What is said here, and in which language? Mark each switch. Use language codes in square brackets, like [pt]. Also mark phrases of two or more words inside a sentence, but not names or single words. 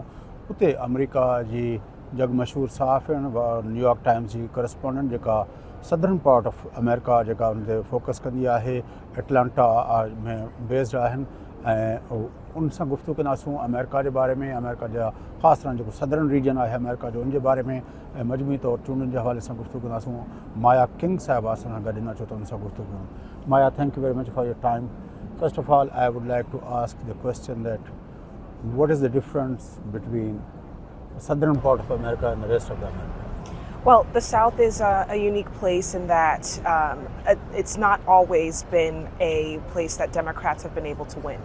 [sd] उते अमेरिका जी जग मशहूर सहाफ़ियुन न्यूयॉर्क टाइम्स जी करस्पॉन्डेंट जेका [en] southern part of America [sd] जेका उन ते फोकस कंदी आहे, एटलांटा में बेस्ड आहिनि ऐं उन सां गुफ्तगू कंदासूं अमेरिका जे बारे में, अमेरिका जा ख़ासि तरह जेको सदर्न रीजन आहे अमेरिका जो, उनजे बारे में ऐं मजमूई तौर चूंडुनि जे हवाले सां गुफ्तगू कंदासूं। माया किंग साहिबा असां सां गॾु अचो त उन सां गुफ्तगू कयूं। माया, [en] thank you very much for your time. first of all, I would like to ask the question that what is the difference between the southern part of America and the rest of the America? Well, the South is a unique place in that it's not always been a place that Democrats have been able to win.